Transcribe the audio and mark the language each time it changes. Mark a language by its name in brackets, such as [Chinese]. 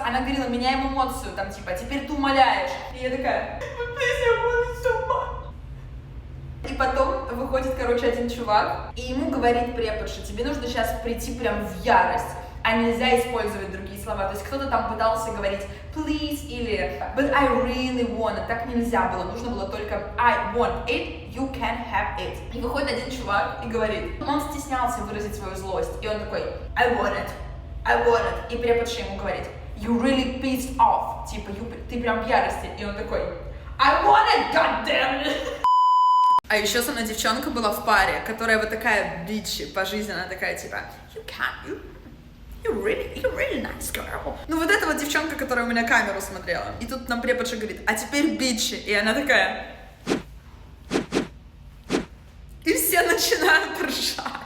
[Russian] Она говорила, меняем эмоцию, там типа, теперь ты умоляешь. И я такая, [English] please, I want it so much. [Russian] И потом выходит, короче, один чувак, и ему говорит преподша: тебе нужно сейчас прийти прям в ярость, а нельзя использовать другие слова. То есть кто-то там пытался говорить please или [English] but I really want it. [Russian] Так нельзя было, нужно было только [English] I want it, you can have it. [Russian] И выходит один чувак и говорит, он стеснялся выразить свою злость, и он такой [English] I want it, I want it. [Russian] И преподша ему говорит [English] you really pissed off, [Russian] типа ты прям в ярости. И он такой [English] I want it, goddamn it. [Russian] А еще со мной девчонка была в паре, которая вот такая бичи по жизни, она такая типа [English] You're really nice girl. [Russian] Ну вот эта вот девчонка, которая у меня камеру смотрела. И тут нам преподша говорит, а теперь бичи. И она такая. И все начинают ржать.